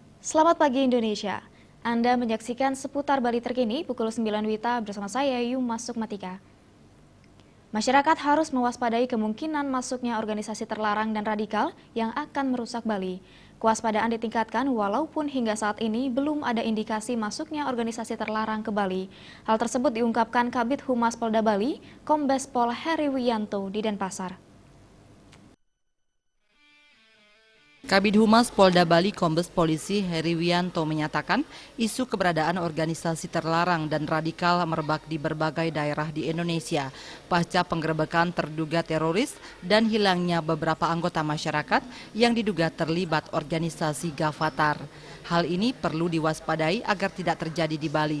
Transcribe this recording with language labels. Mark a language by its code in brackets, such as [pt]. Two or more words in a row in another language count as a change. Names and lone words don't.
[id] Selamat pagi Indonesia. Anda menyaksikan seputar Bali terkini pukul 9 WITA bersama saya Yuma Sukmatika. Masyarakat harus mewaspadai kemungkinan masuknya organisasi terlarang dan radikal yang akan merusak Bali. Kewaspadaan ditingkatkan walaupun hingga saat ini belum ada indikasi masuknya organisasi terlarang ke Bali. Hal tersebut diungkapkan Kabid Humas Polda Bali, Kombes Pol Heri Wiyanto di Denpasar. Kabid Humas Polda Bali Kombes Polisi Heri Wiyanto menyatakan isu keberadaan organisasi terlarang dan radikal merebak di berbagai daerah di Indonesia pasca penggerebekan terduga teroris dan hilangnya beberapa anggota masyarakat yang diduga terlibat organisasi Gavatar. Hal ini perlu diwaspadai agar tidak terjadi di Bali.